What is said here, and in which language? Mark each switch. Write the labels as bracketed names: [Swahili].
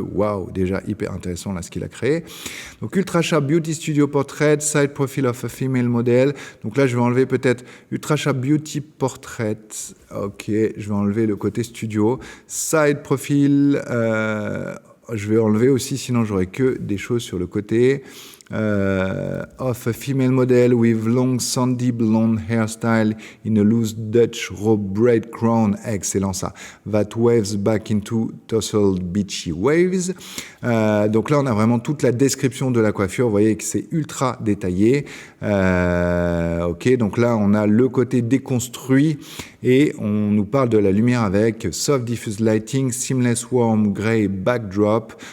[French] Waouh, déjà hyper intéressant là ce qu'il a créé. Donc, [English] Ultra Sharp Beauty Studio Portrait, Side Profile of a Female Model. [French] Donc là, je vais enlever peut-être [English] Ultra Sharp Beauty Portrait. [French] Ok, je vais enlever le côté studio. [English] Side Profile, [French] je vais enlever aussi, sinon j'aurai que des choses sur le côté. [English] Of a female model with long sandy blonde hairstyle in a loose Dutch robe braid crown. [French] Excellent ça. [English] That waves back into tousled beachy waves. [French] Donc là, on a vraiment toute la description de la coiffure. Vous voyez que c'est ultra détaillé. Ok, donc là, on a le côté déconstruit et on nous parle de la lumière avec [English] soft diffuse lighting, seamless warm gray backdrop.